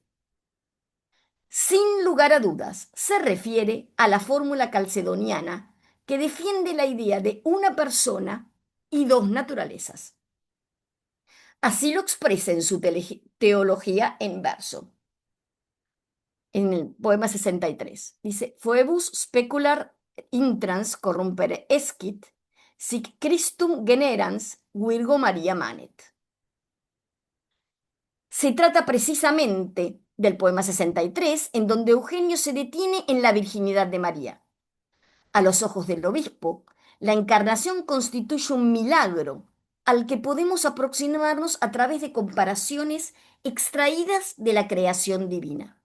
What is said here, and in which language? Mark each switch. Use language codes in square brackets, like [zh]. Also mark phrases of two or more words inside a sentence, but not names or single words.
[es] Sin lugar a dudas, se refiere a la fórmula calcedoniana que defiende la idea de una persona y dos naturalezas. Así lo expresa en su teología en verso, en el poema 63. Dice, [la] Foebus specular intrans corrompere escit, sic Christum generans Virgo Maria manet. [es] Se trata precisamente del poema 63, en donde Eugenio se detiene en la virginidad de María. A los ojos del obispo, la encarnación constituye un milagro al que podemos aproximarnos a través de comparaciones extraídas de la creación divina.